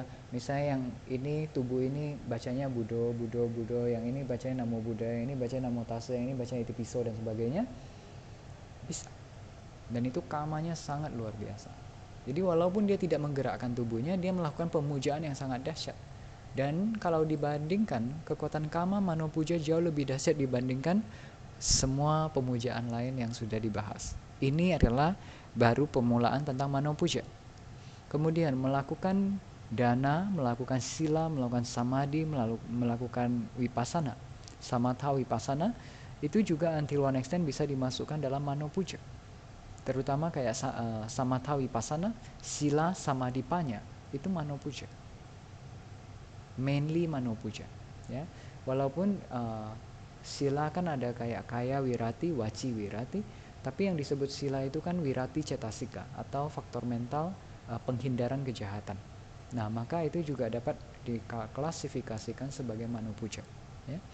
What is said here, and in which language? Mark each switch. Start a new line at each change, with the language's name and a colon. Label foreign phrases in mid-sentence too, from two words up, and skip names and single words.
Indonesian: Misalnya yang ini tubuh ini bacanya Budo, Budo, Budo, yang ini bacanya Namo Buddha, yang ini bacanya Namo Tassa, yang ini bacanya Itipiso dan sebagainya. Bisa. Dan itu kamanya sangat luar biasa. Jadi walaupun dia tidak menggerakkan tubuhnya, dia melakukan pemujaan yang sangat dahsyat. Dan kalau dibandingkan, kekuatan kama mano puja jauh lebih dahsyat dibandingkan semua pemujaan lain yang sudah dibahas. Ini adalah baru pemulaan tentang mano puja. Kemudian melakukan dana, melakukan sila, melakukan samadhi, melakukan vipassana, samatha vipassana, itu juga
English: until one extent
Indonesian: bisa dimasukkan dalam mano puja. Terutama kayak samatha vipassana, sila, samadhi, panya, itu mano puja. Mainly mano puja, ya. Walaupun sila kan ada kayak kaya wirati, waci wirati, tapi yang disebut sila itu kan wirati cetasika atau faktor mental penghindaran kejahatan. Nah, maka itu juga dapat diklasifikasikan sebagai mano puja, ya.